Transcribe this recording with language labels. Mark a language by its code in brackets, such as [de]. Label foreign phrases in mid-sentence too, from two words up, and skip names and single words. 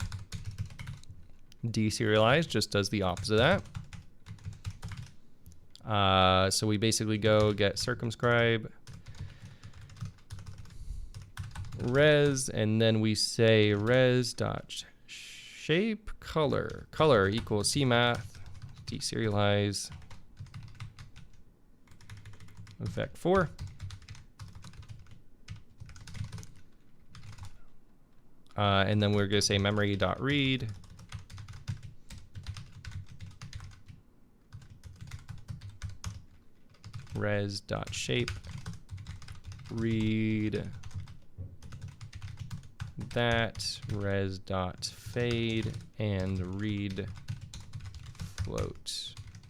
[en] Deserialize just does the opposite of that. So we basically go get circumscribe res, and then we say res dot shape color equals cmath deserialize vec4. And then we're going to say memory.read res.shape read that res.fade and read float.